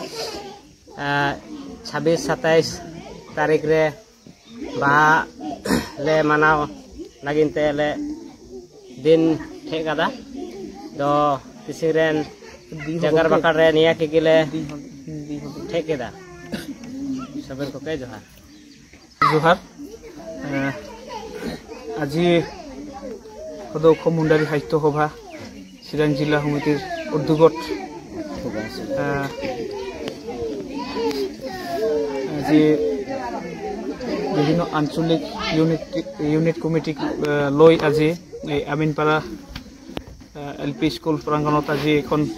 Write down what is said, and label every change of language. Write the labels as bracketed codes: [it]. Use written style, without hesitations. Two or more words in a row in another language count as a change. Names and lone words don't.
[unr] 26-27 तारीख रे बहा ले मनाव लगिनते ले दिन ठेक कदा दो तिसिरेन जगार बकार रे निया के गिले ठेक केदा सबन को के जोहार जोहार। [as] আজি সদৌ মুন্ডাৰী সাহিত্য সভা চিৰাং জিলা সমিতিৰ উদ্যোগত আজি বিভিন্ন আঞ্চলিক ইউনিট কমিটিক লৈ আজি এই আমিনপাড়া এলপি স্কুল প্ৰাংগণত আজি এখন